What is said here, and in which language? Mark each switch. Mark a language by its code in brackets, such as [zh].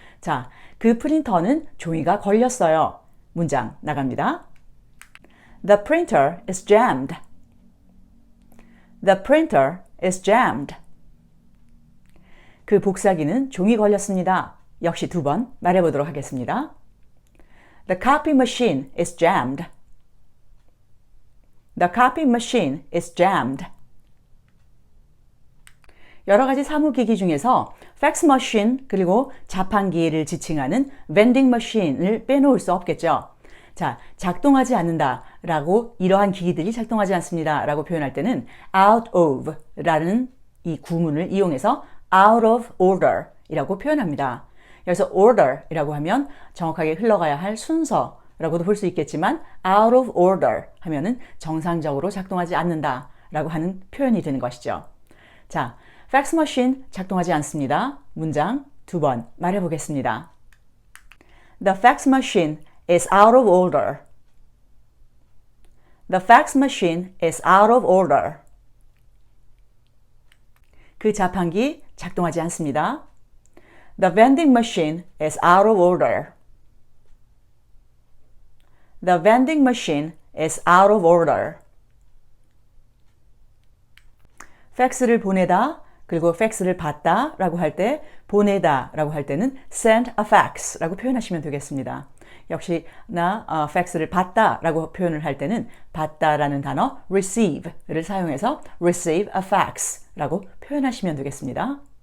[ko] 자, 그 프린터는 종이가 걸렸어요. 문장 나갑니다. [en] The printer is jammed. The printer is jammed. [ko] 그 복사기는 종이 걸렸습니다. 역시 두 번 말해보도록 하겠습니다. [en] The copy machine is jammed. The copy machine is jammed. [ko] 여러 가지 사무기기 중에서 팩스 머신 그리고 자판기를 지칭하는 vending machine을 빼놓을 수 없겠죠. 자, 작동하지 않는다 라고 이러한 기기들이 작동하지 않습니다 라고 표현할 때는 out of 라는 이 구문을 이용해서 [en] out of order [ko] 이라고 표현합니다. 여기서 order 이라고 하면 정확하게 흘러가야 할 순서라고도 볼 수 있겠지만 [en] out of order [ko] 하면은 정상적으로 작동하지 않는다 라고 하는 표현이 되는 것이죠. 자, 팩스 머신 작동하지 않습니다. 문장 두 번 말해 보겠습니다. [en] The fax machine is out of order. The fax machine is out of order. [ko] 그 자판기 작동하지 않습니다. [en] The vending machine is out of order. The vending machine is out of order. [ko] 팩스를 보내다 그리고 팩스를 받다 라고 할 때 보내다 라고 할 때는 [en] send a fax [ko] 라고 표현하시면 되겠습니다. 역시나 팩스를 받다 라고 표현을 할 때는 받다 라는 단어 receive를 사용해서 [en] receive a fax [ko] 라고 표현하시면 되겠습니다.